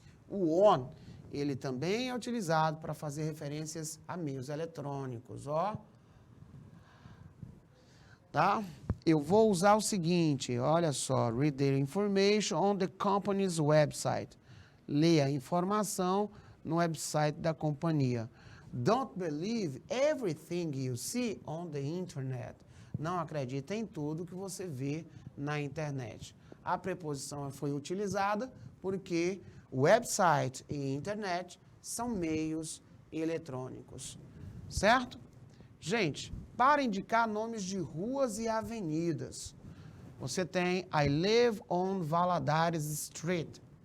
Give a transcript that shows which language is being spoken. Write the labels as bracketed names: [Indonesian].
[Portuguese] O on, ele também é utilizado para fazer referências a meios eletrônicos, ó. Tá? Eu vou usar o seguinte, olha só, [English] read the information on the company's website. [Portuguese] Leia a informação no website da companhia. [English] Don't believe everything you see on the internet. [Portuguese] Não acredite em tudo que você vê na internet. A preposição foi utilizada porque website e internet são meios eletrônicos. Certo? Gente, para indicar nomes de ruas e avenidas, você tem [English] I live on Valadares Street.